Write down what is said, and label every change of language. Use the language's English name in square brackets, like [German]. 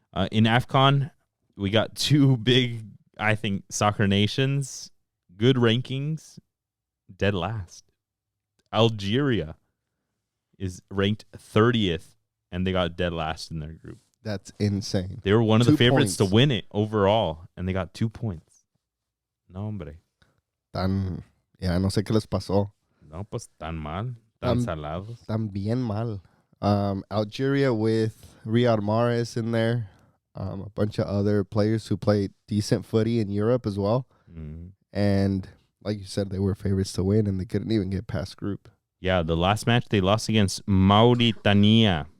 [English] In AFCON, we got two big, I think, soccer nations, good rankings, dead last. Algeria is ranked 30th, and they got dead last in their group. That's insane. They were one of the favorites to win it overall, and they got 2 points. [Spanish] No, hombre. No sé qué les pasó. No, pues tan mal, tan salados. Tan bien mal. [English] Algeria with Riyad Mahrez in there. A bunch of other players who played decent footy in Europe as well. Mm-hmm. And like you said, they were favorites to win, and they couldn't even get past group. Yeah, the last match they lost against Mauritania.